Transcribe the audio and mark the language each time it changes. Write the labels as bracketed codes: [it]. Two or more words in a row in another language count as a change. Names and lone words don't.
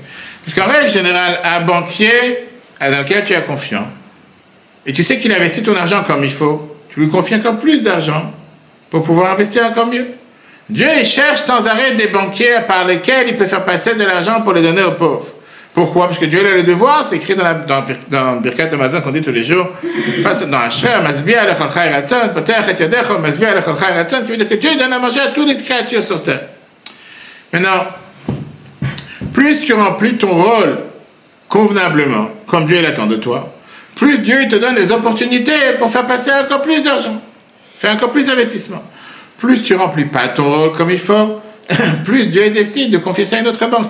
[fr] Parce qu'en règle générale, un banquier dans lequel tu es confiant, et tu sais qu'il investit ton argent comme il faut, tu lui confies encore plus d'argent pour pouvoir investir encore mieux. Dieu, il cherche sans arrêt des banquiers par lesquels il peut faire passer de l'argent pour les donner aux pauvres. Pourquoi? Parce que Dieu a le devoir, c'est écrit dans Birkat Hamazon qu'on dit tous les jours, dans [he] אשר, משביע, לכל חי רצון, פותח את ידך, משביע, לכל חי רצון, [fr] qui veut dire que Dieu donne à manger à toutes les créatures sur terre. Maintenant, plus tu remplis ton rôle convenablement, comme Dieu l'attend de toi, plus Dieu te donne des opportunités pour faire passer encore plus d'argent, faire encore plus d'investissement. Plus tu remplis pas ton rôle comme il faut, plus Dieu décide de confier ça à une autre banque.